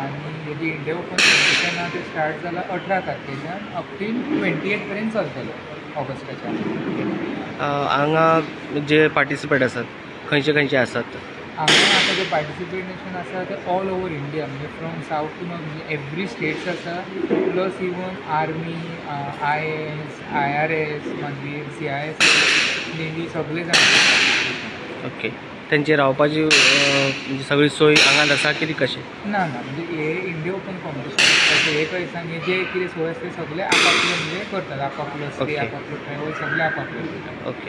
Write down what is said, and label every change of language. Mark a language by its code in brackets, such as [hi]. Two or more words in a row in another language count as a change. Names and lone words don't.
[kok] आणि हेजी इंडिया ओपन कॉम्पिटिशन आहा ते स्टार्ट जाला 18 तारखेच्यान [en] up till [kok] 28 पर्यंत चलतलो ऑगस्टाच्या. हांगा जे पार्टिसिपेट आसात खंयचे खंयचे आसात? हांगा आतां जे पार्टिसिपेशन आसा ते [en] all over India [kok] म्हणजे [en] from south to north [kok] म्हणजे [en] every states [kok] आसा. [en] plus even army, [kok] IAS, IRS मागीर CIS, नेव्ही सगळे जाण. ओके. त्यांची रावपाची म्हणजे सगळी सोय हांगाच आसा की कशी? ना म्हणजे हे इंडिया ओपन कॉम्पिटिशन तशें हे खंय सांग जे कितें सोय आसता सगळे आपापले म्हणजे करतात. आपापलो स्टे, आपापलो ट्रॅवल सगळे आपापले.